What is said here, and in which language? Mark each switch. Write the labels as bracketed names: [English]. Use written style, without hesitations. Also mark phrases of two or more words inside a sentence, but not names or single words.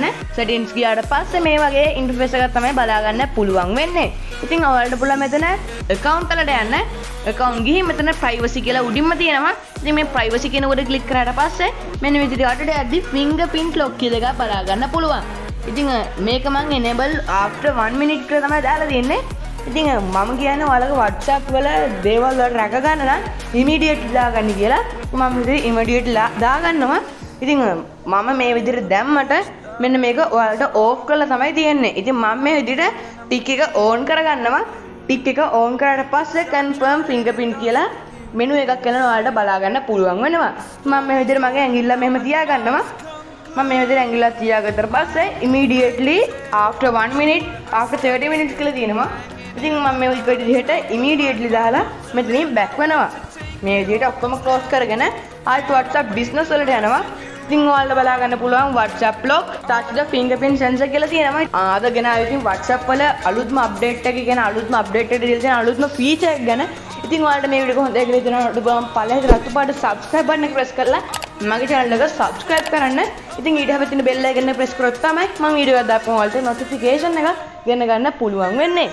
[Sinhala] settings ගියාට පස්සේ මේ වගේ interface එකක් තමයි බලා ගන්න පුළුවන් වෙන්නේ. ඉතින් ඔයාලට පුළුවන් මෙතන account වලට යන්න. account ගිහින් මෙතන privacy කියලා උඩින්ම තියෙනවා. ඉතින් මේ privacy කියන උඩ click කරාට පස්සේ මෙන්න විදිහට යටට යද්දි [English] fingerprint lock [Sinhala] කියලා එකක් බලා ගන්න පුළුවන්. ඉතින් මේක මම [English] enable after 1 minute [Sinhala] කියලා තමයි දාලා තියෙන්නේ. ඉතින් මම කියන්නේ ඔයාලගේ WhatsApp වල දේවල් වල රැක ගන්න නම් immediately දාගන්න කියලා. මම විදිහට immediately දාගන්නවා. ඉතින් මම මේ විදිහට දැම්මට මෙන්න මේක ඔයාලට off කරලා තමයි තියෙන්නේ. ඉතින් මම මේ විදිහට tick එක on කරගන්නවා. tick එක on කරාට පස්සේ [English] confirm fingerprint [Sinhala] කියලා menu එකක් කරලා ඔයාලට බලා ගන්න පුළුවන් වෙනවා. මම මේ විදිහට මගේ ඇඟිල්ල මෙහෙම තියාගන්නවා. මම මේ විදිහට ඇඟිල්ල තියාගත්තට පස්සේ [English] immediately after 1 minute after 30 minutes [Sinhala] කියලා තියෙනවා. ඉතින් මම මේ විදිහට immediately දාලා මෙතනින් back වෙනවා. මේ විදිහට ඔක්කොම close කරගෙන ආයෙත් WhatsApp business වලට යනවා. ඉතින් ඔයාලට බලා ගන්න පුළුවන් [English] WhatsApp lock touch the fingerprint sensor [Sinhala] කියලා තියෙනවා. ආද ගෙනාවේ ඉතින් WhatsApp වල අලුත්ම update එක ගැන අලුත්ම update එක දීලා තියෙන අලුත්ම feature එක ගැන. ඉතින් ඔයාලට මේ වීඩියෝ එක හොඳයි කියලා හිතනවා ඔයාලට බලන්න පළවෙනි රතු පාට [English] subscribe button [Sinhala] එක press කරලා මගේ channel එක subscribe කරන්න. ඉතින් ඊට හැබැයි තියෙන [English] bell icon [Sinhala] එක press කරොත් තමයි මම වීඩියෝ එකක් දාපුවම ඔයාලට notification එකක් ගෙන ගන්න පුළුවන් වෙන්නේ.